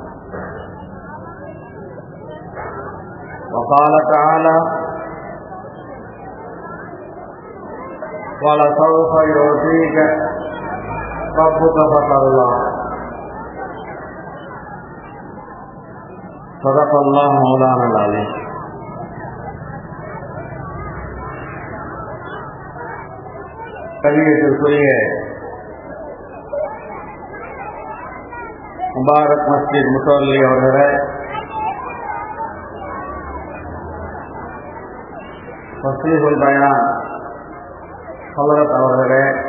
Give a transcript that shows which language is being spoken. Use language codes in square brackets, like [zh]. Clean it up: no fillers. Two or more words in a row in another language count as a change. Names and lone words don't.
[ar] وقال تعالى: وَلَسَوْفَ يُعْطِيكَ رَبُّكَ فَتَرْضَى. صدق الله مولانا العظيم. [ta] கண்ணியத்திற்குரிய முபாரக் மஸ்ஜித் முத்தவல்லி அவர்களே, ஃபஸ்லீஹுல் பயான் ஹலரத் அவர்களே,